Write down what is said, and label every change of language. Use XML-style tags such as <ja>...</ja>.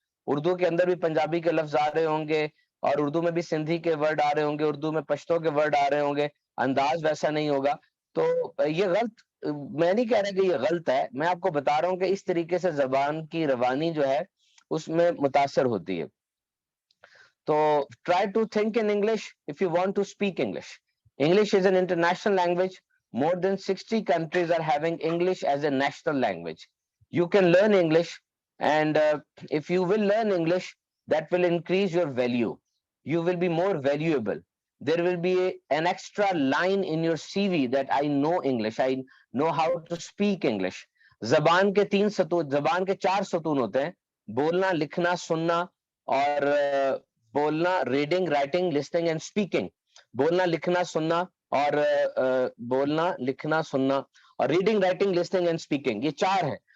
<ur>اردو کے اندر بھی پنجابی کے لفظ آ رہے ہوں گے اور اردو میں بھی سندھی کے ورڈ آ رہے ہوں گے، اردو میں پشتو کے ورڈ آ رہے ہوں گے، انداز ویسا نہیں ہوگا. تو یہ غلط، میں نہیں کہہ رہا کہ یہ غلط ہے، میں آپ کو بتا رہا ہوں کہ اس طریقے سے زبان کی روانی جو ہے اس میں متاثر ہوتی ہے. تو</ur> <en>try to think in English if you want to speak English. English is an international language. More than 60 countries are having English as a national language. You can learn English, and if you will learn English, that will increase your value. You will be more valuable. There will be an extra line in your CV that I know English, I know how to speak English.</en> <ur>زبان کے 3 ستون، زبان کے 4 ستون ہوتے ہیں: بولنا، لکھنا، سننا اور بولنا، reading, writing, listening and speaking. بولنا، لکھنا، سننا اور بولنا، لکھنا، سننا اور reading, writing, listening and speaking, یہ 4 ہیں.</ur>